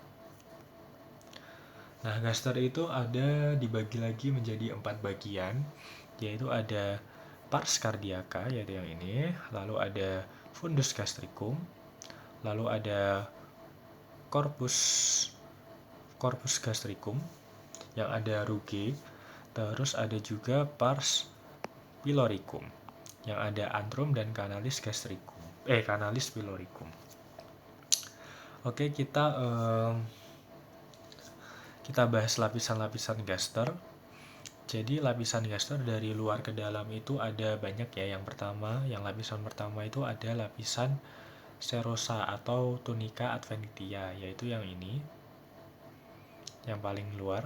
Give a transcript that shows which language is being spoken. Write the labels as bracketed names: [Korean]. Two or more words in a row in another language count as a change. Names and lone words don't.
[Indonesian] Nah, gaster itu ada dibagi lagi menjadi 4 bagian, yaitu ada [Latin] pars cardiaca, [Indonesian] yaitu yang ini, lalu ada [Latin] fundus gastricum, [Indonesian] lalu ada [Latin] corpus gastricum, [Indonesian] yang ada rugae, terus ada juga [Latin] pars pyloricum, [Indonesian] yang ada antrum dan [Latin] canalis gastricum, canalis pyloricum. [Indonesian] Oke, kita bahas lapisan-lapisan gaster. Jadi lapisan gaster dari luar ke dalam itu ada banyak ya. Yang lapisan pertama itu ada lapisan serosa atau [Latin] tunica adventitia, [Indonesian] yaitu yang ini, yang paling luar.